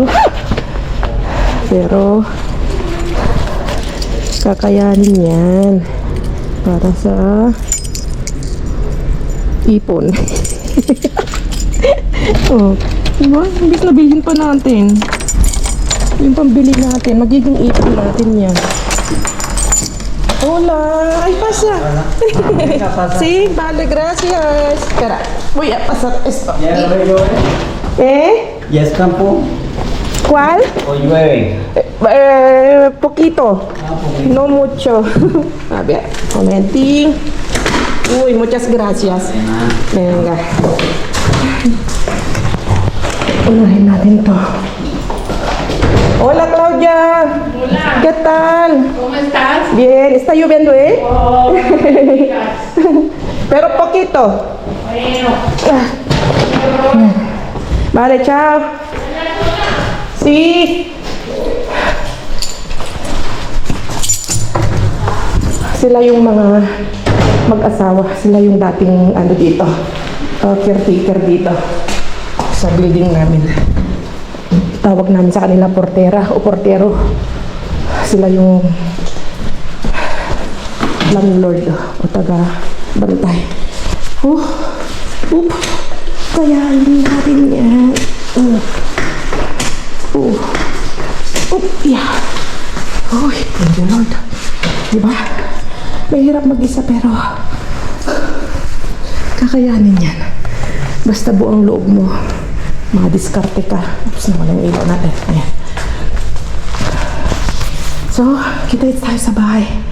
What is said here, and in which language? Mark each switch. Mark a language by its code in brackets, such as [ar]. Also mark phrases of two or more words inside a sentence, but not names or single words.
[tl] Pero kakayanin yan para sa ipon. Oh, diba? Imbis na bilhin pa natin yung pambili natin, magiging ipon natin yan. [es] Hola, ay pasa. Sí, vale, gracias. Espera, voy a pasar esto. ¿Ya es campo? ¿Cuál? ¿O llueve? Poquito. Poquito. No mucho. A ver, momentín. Uy, muchas gracias. Venga. [tl] Unahin natin to. [es] Hola, Claudia. Hola. ¿Qué tal? ¿Cómo estás? Bien, está lloviendo, ¿eh? Oh, Pero poquito. bueno. Vale, chao. Sí. [tl] Sila yung mga mag-asawa. Sila yung dating ano dito. Caretaker dito. Sa building namin. Tawag namin sa kanila portera o portero. Sila yung landlord o taga-bantay. Kayanin natin yan. Yeah. [en] Uy, thank you, [tl] Lord. Diba? Mahirap mag-isa pero kakayanin yan. Basta buong loob mo. Diskarte ka. Tapos naman yung ilaw natin. Ayan. So, kita tayo sa bahay.